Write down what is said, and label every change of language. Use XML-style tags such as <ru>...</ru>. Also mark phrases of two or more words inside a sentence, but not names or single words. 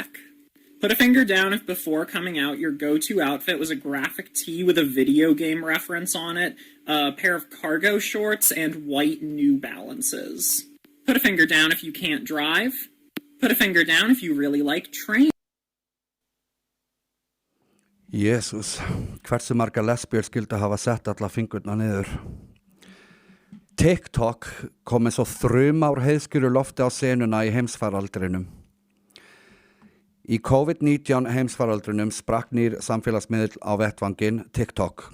<en>Put a finger down if before coming out your go-to outfit was a graphic tee with a video game reference on it, a pair of cargo shorts, and white New Balances. Put a finger down if you can't drive. Put a finger down if you really like trains. Jesus,</en> <is>hversu marga lesbíur skildu hafa sett alla fingurna niður. TikTok kom eins og þrumár heiðskýru lofti á senuna í heimsfaraldrinum. Í COVID-19 heimsfaraldrinum sprakk nýr samfélagsmiðl á vettvanginn TikTok.</is>